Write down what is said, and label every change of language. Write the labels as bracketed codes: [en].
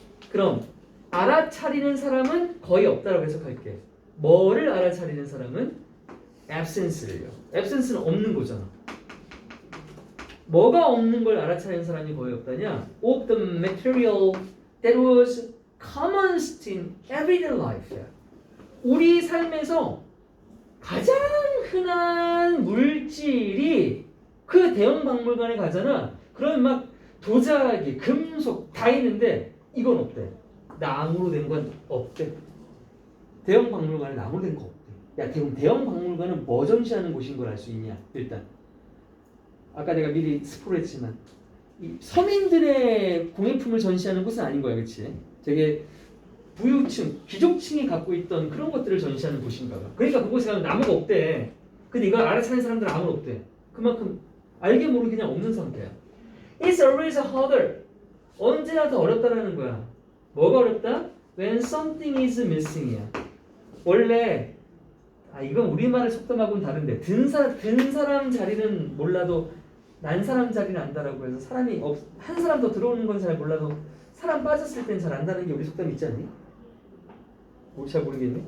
[ko] 그럼 알아차리는 사람은 거의 없다라고 해석할게. 뭐를 알아차리는 사람은 absence를요. absence는 없는 거잖아. 뭐가 없는 걸 알아차리는 사람이 거의 없다냐? [en] Of the material that was common in everyday life. [ko] 우리 삶에서 가장 흔한 물질이 그 대형 박물관에 가잖아. 그러면 막 도자기, 금속 다 있는데 이건 없대. 나무로 된 건 없대. 대형 박물관에 나무로 된 거 없대. 야, 대형 박물관은 뭐 전시하는 곳인 걸 알 수 있냐? 일단 아까 내가 미리 스포를 했지만 이 서민들의 공예품을 전시하는 곳은 아닌 거야, 그렇지? 되게 부유층, 귀족층이 갖고 있던 그런 것들을 전시하는 곳인가 봐. 그러니까 그곳에 가면 나무가 없대. 근데 이걸 알아차리는 사람들은 아무도 없대. 그만큼 알게 모르게 그냥 없는 상태야. [en] It's always harder. [ko] 언제나 더 어렵다라는 거야. 뭐가 어렵다? [en] When something is missing이야. [ko] 원래 이건 우리말의 속담하고는 다른데 든 사람 자리는 몰라도 난 사람 자리는 안다라고 해서 한 사람 더 들어오는 건 잘 몰라도 사람 빠졌을 땐 잘 안다는 게 우리 속담 있지 않니? 잘 모르겠네.